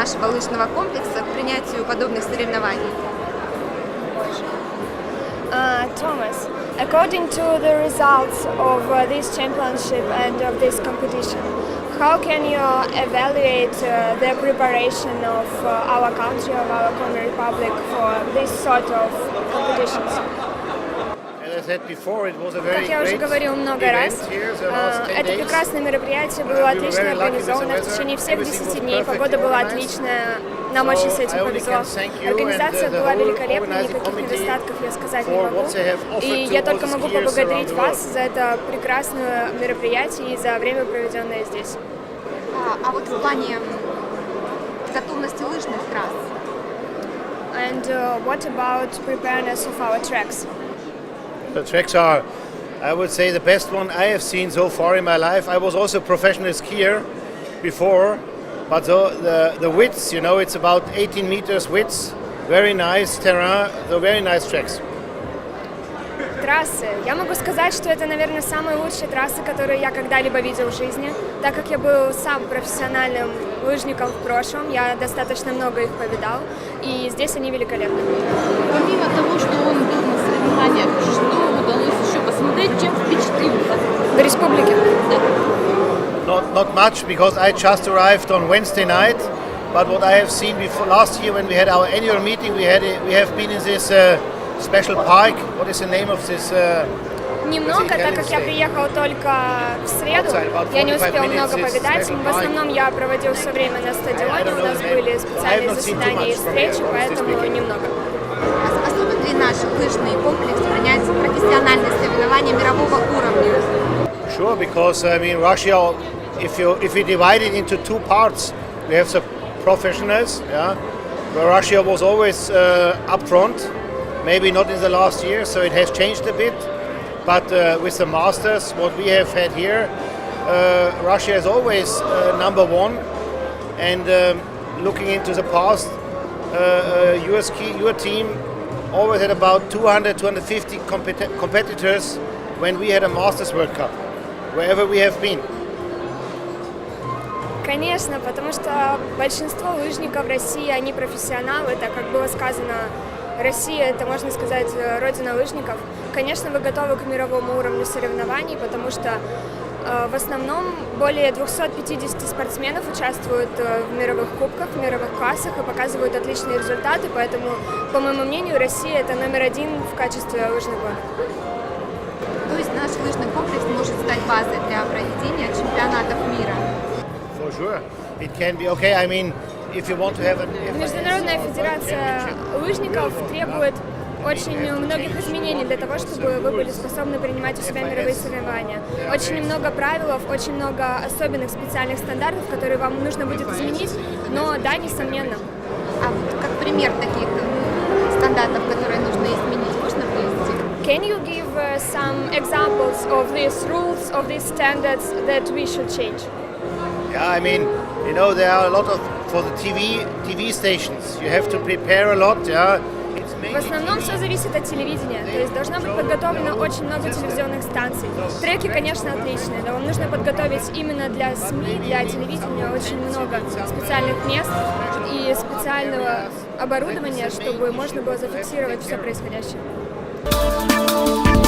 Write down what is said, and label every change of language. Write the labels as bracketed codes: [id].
[ru] лыжного комплекса к принятию подобных соревнований? [en] Thomas, according to the results of this championship and of this competition, how can you evaluate the preparation of our country, of our Congo Republic for this sort of competitions? [ru] Как я уже говорил много раз, это прекрасное мероприятие было отлично организовано в течение всех 10 дней. Погода была отличная, нам очень с этим повезло. Организация была великолепной, никаких недостатков я сказать не могу. И я только могу поблагодарить вас за это прекрасное мероприятие и за время, проведенное здесь. А вот в плане готовности лыжных трасс? [en] And what about preparedness of our tracks? The tracks are, I would say, the best one I have seen so far in my life. I was also a professional skier before, but the width, you know, it's about 18 meters width, very nice terrain, so very nice tracks. [ru] Трассы. Я могу сказать, что это, наверное, самые лучшие трассы, которые я когда-либо видел в жизни. Так как я был сам профессиональным лыжником в прошлом, я достаточно много их повидал, и здесь они великолепны. Помимо того, что он был на соревнованиях, что удалось еще посмотреть, чем впечатлил вас? В республике? [en] Not much, because I just arrived on Wednesday night. But what I have seen before, last year when we had our annual meeting, we have been in this special park. What is the name of this? [ru] Немного, так как я приехал только в среду, я не успел много повидать. В основном я проводил все время на стадионе, у нас были специальные заседания и встречи, поэтому немного. Способен ли наш лыжный комплекс принять профессиональные соревнования мирового уровня? [en] Sure, because I mean Russia, if you divide it into two parts, we have the professionals, yeah, where Russia was always up front, maybe not in the last year, so it has changed a bit. But with the masters, what we have had here, Russia is always number one. And looking into the past, your team always had about 200-250 competitors when we had a Masters World Cup, wherever we have been. [ru] Конечно, потому что большинство лыжников в России, они профессионалы, так как было сказано, Россия, это, можно сказать, родина лыжников. Конечно, вы готовы к мировому уровню соревнований, потому что в основном более 250 спортсменов участвуют в мировых кубках, в мировых классах и показывают отличные результаты, поэтому, по моему мнению, Россия – это номер один в качестве лыжных гонок. То есть наш лыжный комплекс может стать базой для проведения чемпионатов мира? [en] For sure, it can be okay. I mean, if you want to have [ru] Международная федерация лыжников требует очень многих изменений для того, чтобы вы были способны принимать у себя мировые соревнования. Очень много правил, очень много особенных специальных стандартов, которые вам нужно будет изменить, но да, несомненно. А вот как пример таких стандартов, которые нужно изменить, можно привести? [en] Can you give some examples of these rules, of these standards that we should change? Yeah, I mean, you know, there are a lot of for the TV stations. You have to prepare a lot, yeah. [ru] В основном все зависит от телевидения, то есть должно быть подготовлено очень много телевизионных станций. Треки, конечно, отличные, но вам нужно подготовить именно для СМИ, для телевидения очень много специальных мест и специального оборудования, чтобы можно было зафиксировать все происходящее.